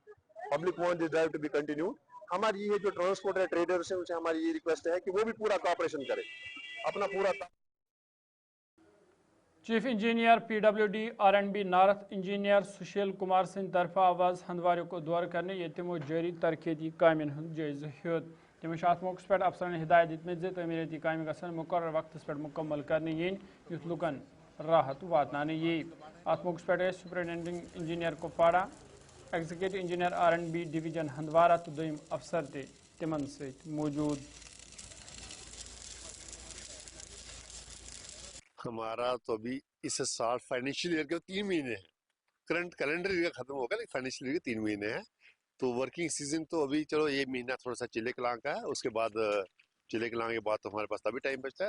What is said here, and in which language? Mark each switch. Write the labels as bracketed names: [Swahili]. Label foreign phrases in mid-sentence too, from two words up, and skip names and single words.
[English] public want this drive to be continued. [Hindi] हमारी ये जो [English] transporter traders [Hindi] हैं, उनसे हमारी ये रिक्वेस्ट है कि वो भी पूरा कोऑपरेशन करें, अपना पूरा। [English] Chief Engineer PWD R&B North Engineer [Kashmiri] सुशील कुमार सिंह तरफ आवाज हंदवारे को दौर करने ये तमो जारी तरक्याती कामन हूं जायजा हेत। तमो अत मौके पे अफसरन हिदायत दितमत तमीरती काम गसन मुकर्रर वक्त पे मुकम्मल करने yin युथ लुकन राहत वातनाने यी। अत मौके पे [English] superintending engineer [Kashmiri] कुपवाड़ा, [English] executive engineer [Kashmiri] R&B डिवीजन हंदवारा तो दोयम अफसर ते तिमन सहित मौजूद। [Hindi] हमारा तो अभी इस साल [English] financial year [Hindi] के 3 महीने हैं, [English] current calendar year [Hindi] खत्म होगा, लेकिन [English] financial year [Hindi] के 3 महीने हैं। तो [English] working season [Hindi] तो अभी चलो ये महीना थोड़ा सा चिले कलां का है, उसके बाद चिले कलां के बाद तो हमारे पास तभी टाइम बचता है।